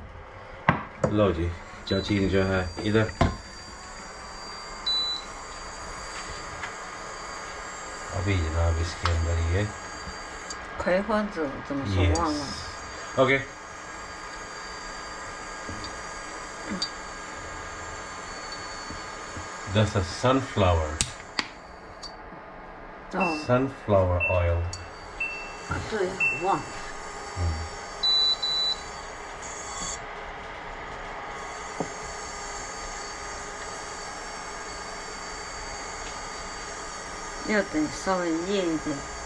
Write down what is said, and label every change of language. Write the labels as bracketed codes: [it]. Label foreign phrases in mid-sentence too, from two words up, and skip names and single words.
[hi] लो जी, चाची ने जो है इधर अभी जनाब इसके अंदर ये [zh] 葵花籽怎么说忘了？ [en] ओके That's a sunflower 哦， oil [zh] 啊对，我忘了。要等稍微硬一点。